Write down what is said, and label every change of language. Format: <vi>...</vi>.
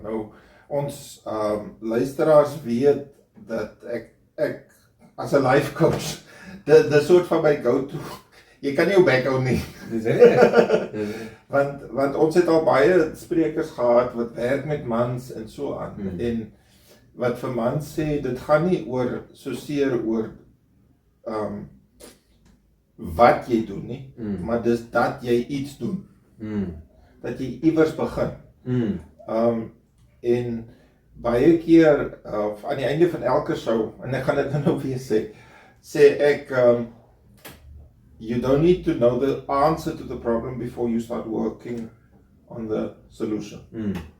<af>Nou, ons luisteraars weet dat ek as 'n life coach, die soort van my go-to, jy kan nie jou bek hou nie. Dis reg. want ons het al baie sprekers gehad wat werk met mans en so aan. En wat vir mans sê, dit gaan nie soseer oor wat jy doen nie, maar dis dat jy iets doen. Dat jy iewers begin. En baie keer, aan die einde van elke show, en ek gaan dit nou weer sê ek,</af> <en>you don't need to know the answer to the problem before you start working on the solution.</en>